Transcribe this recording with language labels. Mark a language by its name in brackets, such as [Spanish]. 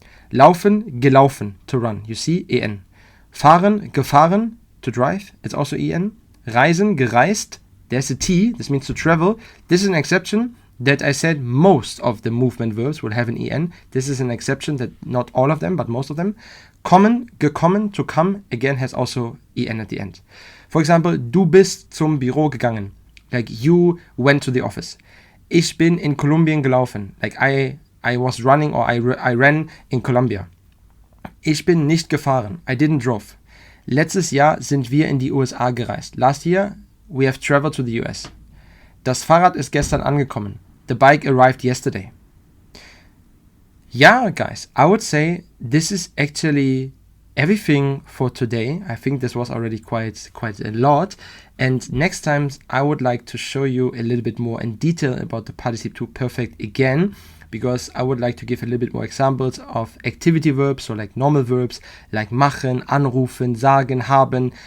[English] Laufen, gelaufen, to run. You see, en. Fahren, gefahren, to drive. It's also en. Reisen, gereist. There's a T. This means to travel. This is an exception that I said most of the movement verbs will have an en. This is an exception that not all of them, but most of them. Kommen, gekommen, to come, again has also en at the end. [German] For example, du bist zum Büro gegangen. [English] Like you went to the office. [German] Ich bin in Kolumbien gelaufen. [English] Like I was running or I ran in Colombia. [German] Ich bin nicht gefahren. [English] I didn't drove. [German] Letztes Jahr sind wir in die USA gereist. [English] Last year we have traveled to the US. [German] Das Fahrrad ist gestern angekommen. [English] The bike arrived yesterday. Yeah, guys, I would say this is actually everything for today. I think this was already quite a lot. And next time I would like to show you a little bit more in detail about the Partizip 2 Perfekt again, because I would like to give a little bit more examples of activity verbs, so like normal verbs, like machen, anrufen, sagen, haben.